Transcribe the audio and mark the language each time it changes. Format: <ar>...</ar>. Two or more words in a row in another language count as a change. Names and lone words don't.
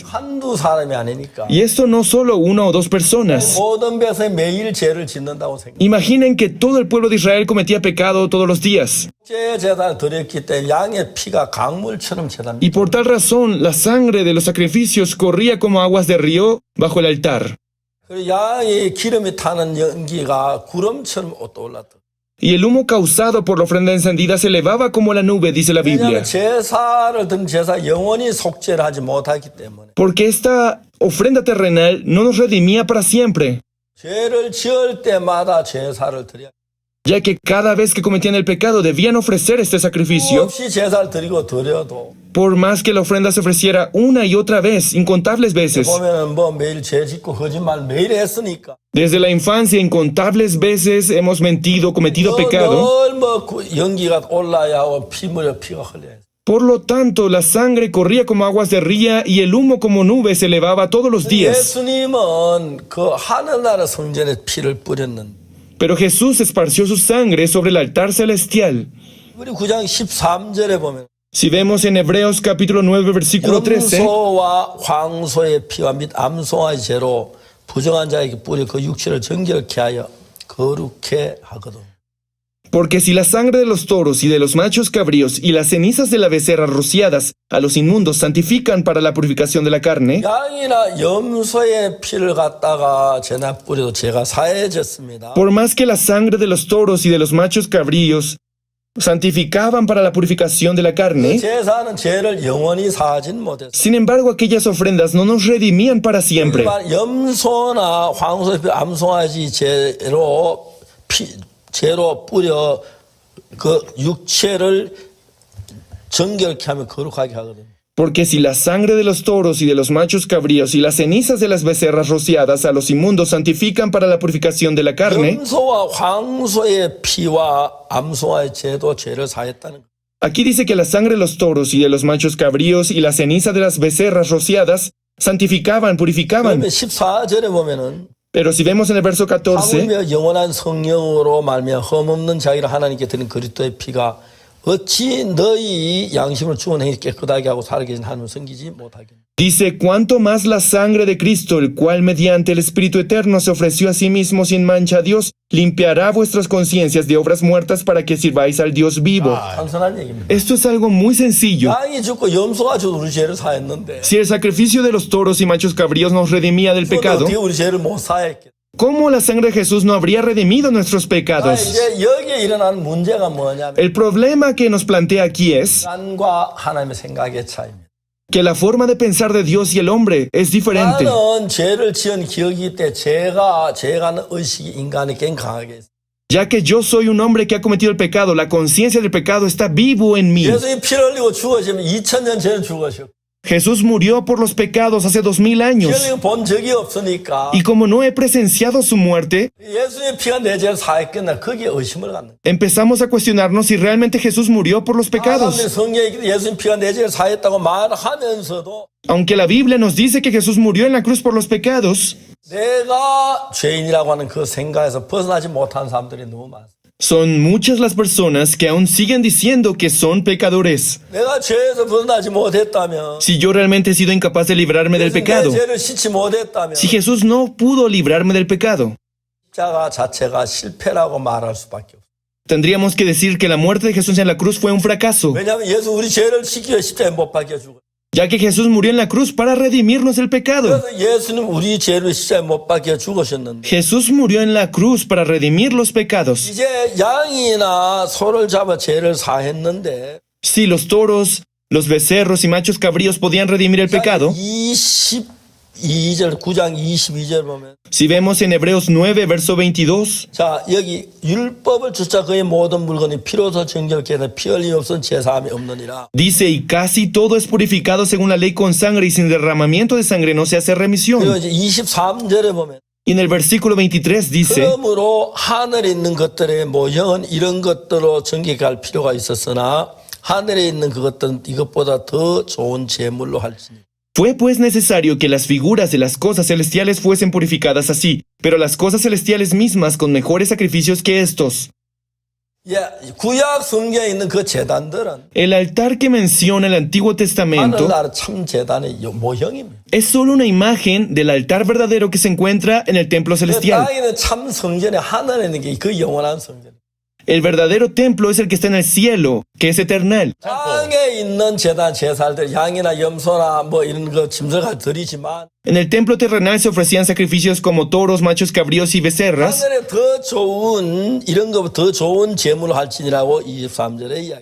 <ko>한두 사람이 아니니까</ko> <es>Y esto no solo una o dos personas.</es> <ko>모든 백성이 매일 죄를 짓는다고 생각해요.</ko> <es>Imaginen que todo el pueblo de Israel cometía pecado todos los días.</es> <ko>속죄 제사를 드렸기 때문에 양의 피가 강물처럼 제답니다.</ko> <es>Y por tal razón, la sangre de los sacrificios corría como aguas de río bajo el altar.</es> <ko>그리고 양의 기름이 타는 연기가 구름처럼 떠올랐다.</ko> <es>Y el humo causado por la ofrenda encendida se elevaba como la nube, dice la Biblia.</es> <ko>왜냐하면 제사를 든 제사 영원히 속죄를 하지 못하기 때문에</ko> <es>Porque esta ofrenda terrenal no nos redimía para siempre,</es> <ko>죄를 지을 때마다 제사를 드려야</ko> <es>ya que cada vez que cometían el pecado debían ofrecer este sacrificio.</es> <ko>없이 제사를 드리고 드려도</ko> <es>Por más que la ofrenda se ofreciera una y otra vez, incontables veces.</es> <ko>보면은 뭐 매일 죄 짓고 거짓말 매일 했으니까</ko> <es>Desde la infancia, incontables veces hemos mentido, cometido pecado.</es> <ko>늘뭐 연기가 올라야 하고 피가 흘려야 돼.</ko> <es>Por lo tanto, la sangre corría como aguas de ría y el humo como nube se elevaba todos los días.</es> <ko>예수님은 그 하늘나라 성전에 피를 뿌렸는데</ko> <es>Pero Jesús esparció su sangre sobre el altar celestial.</es> <ko>우리 9장 13절에 보면</ko> <es>Si vemos en Hebreos capítulo 9, versículo 13,</es> <ko>염소와 황소의 피와 및 암송아의 죄로 부정한 자에게 뿌려 그 육체를 정결케 하여 거룩해 하거든.</ko> <es>porque si la sangre de los toros y de los machos cabríos y las cenizas de la becerra rociadas a los inmundos santifican para la purificación de la carne,</es> <ko>양이나 염소의 피를 갖다가 죄나 뿌려도 죄가 사해졌습니다.</ko> <es>por más que la sangre de los toros y de los machos cabríos santificaban para la purificación de la carne,</es> <ko>제사는 죄를 영원히 사하진 못했어요.</ko> <es>sin embargo aquellas ofrendas no nos redimían para siempre.</es> <ko>염소나 황소의 피, 암송아지 죄로 뿌려 그 육체를 정결케 하면 거룩하게 하거든요.</ko> <es>Porque si la sangre de los toros y de los machos cabríos y las cenizas de las becerras rociadas a los inmundos santifican para la purificación de la carne,</es> <ko>염소와 황소의 피와 암송아의 죄도 죄를 사했다는 거예요.</ko> <es>aquí dice que la sangre de los toros y de los machos cabríos y la ceniza de las becerras rociadas santificaban, purificaban.</es> <ko>그러면 14절에 보면은</ko> <es>Pero si vemos en el verso 14,</es> <ko>하물며 영원한 성령으로 말미암아 흠없는 자기를 하나님께 드린 그리스도의 피가 어찌 너희 양심을 죽은 행위 깨끗하게 하고 살아계신 하나님을 섬기지 못하겠느냐.</ko> <es>Dice, cuánto más la sangre de Cristo, el cual mediante el Espíritu Eterno se ofreció a sí mismo sin mancha a Dios, limpiará vuestras conciencias de obras muertas para que sirváis al Dios vivo.</es> <ko>단순한 얘기입니다.</ko> <es>Esto es algo muy sencillo.</es> <ko>양이 죽고 염소가 죽어 우리 죄를 사했는데</ko> <es>Si el sacrificio de los toros y machos cabríos nos redimía del pecado,</es> <ko>어떻게 우리 죄를 못 사했겠냐.</ko> <es>¿cómo la sangre de Jesús no habría redimido nuestros pecados?</es> <ko>이제 여기에 일어나는 문제가 뭐냐면</ko> <es>El problema que nos plantea aquí es</es> <ko>인간과 하나님의 생각의 차이입니다.</ko> <es>que la forma de pensar de Dios y el hombre es diferente.</es> <ko>나는 죄를 지은 기억이 때 죄가 하는 의식이 인간에겐 강하게 있어요.</ko> <es>Ya que yo soy un hombre que ha cometido el pecado, la conciencia del pecado está vivo en mí.</es> <ko>예수님이 피를 흘리고 죽으시면 2000년 전에 죽으셨고</ko> <es>Jesús murió por los pecados hace 2000</es> <ko>피</ko> <es>años.</es> <ko>흘리고 본 적이 없으니까</ko> <es>Y como no he presenciado su muerte,</es> <ko>예수님의 피가 내 죄를 사했겠나 거기에 의심을 갖는 거예요.</ko> <es>empezamos a cuestionarnos si realmente Jesús murió por los pecados.</es> <ko>사람들이 성경에 예수님 피가 내 죄를 사했다고 말하면서도</ko> <es>Aunque la Biblia nos dice que Jesús murió en la cruz por los pecados,</es> <ko>내가 죄인이라고 하는 그 생각에서 벗어나지 못한 사람들이 너무 많습니다.</ko> <es>son muchas las personas que aún siguen diciendo que son pecadores.</es> <ko>내가 죄에서 벗어나지 못했다면</ko> <es>Si yo realmente he sido incapaz de librarme del</es> <ko>내</ko> <es>pecado,</es> <ko>죄를 씻지 못했다면</ko> <es>si Jesús no pudo librarme del pecado,</es> <ko>십자가 자체가 실패라고 말할 수밖에 없어요.</ko> <es>tendríamos que decir que la muerte de Jesús en la cruz fue un fracaso,</es> <ko>왜냐하면 예수 우리 죄를 씻기 위해 십자가에 못 박혀 죽어요.</ko> <es>ya que Jesús murió en la cruz para redimirnos del pecado.</es> <ko>그래서 예수는 우리 죄를 십자가에 못 박혀 죽으셨는데</ko> <es>Jesús murió en la cruz para redimir los pecados.</es> <ko>이제 양이나 소를 잡아 죄를 사했는데</ko> <es>Si los toros, los becerros y machos cabríos podían redimir el pecado,</es> <ko>22절 9장 22절 보면</ko> <es>si vemos en Hebreos 9, verso 22,</es> <ko>자 여기 율법을 쫓아 그의 모든 물건이 피로서 정결케 해서 피 흘림 없은 제사함이 없느니라.</ko> <es>dice, y casi todo es purificado según la ley con sangre, y sin derramamiento de sangre no se hace</es> <ko>그리고</ko> <es>remisión.</es> <ko>이제 23절에 보면</ko> <es>Y en el versículo 23 dice,</es> <ko>그러므로 하늘에 있는 것들의 모형은 이런 것들로 정결케 할 필요가 있었으나 하늘에 있는 그것들은 이것보다 더 좋은 제물로 할지니.</ko> <es>fue pues necesario que las figuras de las cosas celestiales fuesen purificadas así, pero las cosas celestiales mismas con mejores sacrificios que estos.</es> <ko>예, 구약 성경에 있는 그 제단들은</ko> <es>El altar que menciona el Antiguo Testamento</es> <ko>하늘나라 참 제단의 모형입니다.</ko> <es>es solo una imagen del altar verdadero que se encuentra en el templo celestial.</es> <ko>땅에 있는 참 성전에 하늘에 있는 게 그 영원한 성전.</ko> <es>El verdadero templo es el que está en el cielo, que es eternal.</es> <ko>땅에 있는 제단 제사들 양이나 염소나 뭐 이런 거 짐승을 드리지만</ko> <es>En el templo terrenal se ofrecían sacrificios como toros, machos cabríos y becerras,</es> <ko>하늘에 더 좋은 이런 거 더 좋은 제물을 할지니라고 23절에 이야기.</ko>